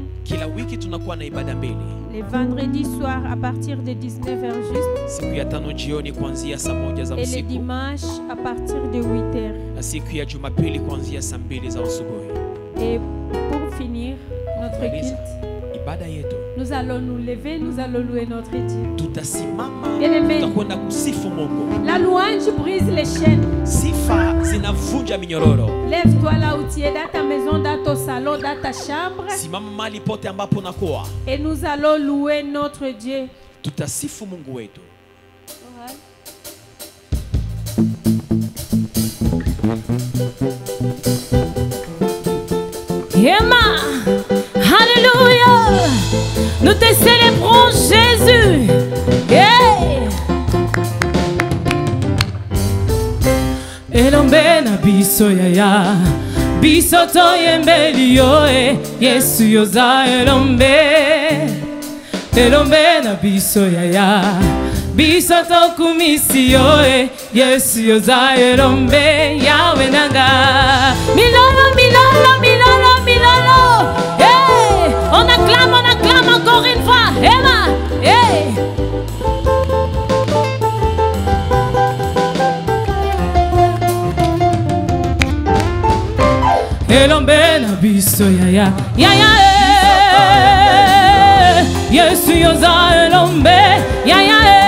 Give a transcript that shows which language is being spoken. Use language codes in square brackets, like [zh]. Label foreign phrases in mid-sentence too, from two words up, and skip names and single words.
[sw] Kila wiki tunakuwa na ibada mbili. [fr] Le vendredi soir à partir de 19h juste. [sw] Siku ya tano jioni kuanzia saa 1 za [fr] Et le [sw] usiku [fr] dimanche à partir de 8h. [sw] na siku ya Jumapili kuanzia saa 2 za asubuhi. [fr] Et pour finir notre [sw] Kumaliza [fr] culte, [sw] ibada yetu, [fr] nous allons nous lever, nous allons louer notre Dieu. [sw] tutasimama, [fr] Bien-aimé. [sw] tutakwenda kusifu Mungu. [fr] La louange brise les chaînes. [sw] Sifa zinavunja minyororo. [fr] Lève-toi là où tu es, dans ta maison, dans ton salon, dans ta chambre. [sw] Simama mahali pote ambapo nakuwa, [fr] Et nous allons louer notre Dieu. [sw] tutasifu Mungu wetu. [fr] Emma, Alléluia, nous te célébrons Jésus. Yeah. [ln] Elombe na biso yaya, biso toyembeli yo Yesu yoza elombe. Elombe na biso yaya, biso tokumisi yo Yesu yoza elombe. Yawe nanga, milolo, milolo, milolo, milolo. Hey, [fr] on acclame encore une fois. Emma, hey. [ln] Elombe na biso yaya, yaya Yesu yoza elombe, yaya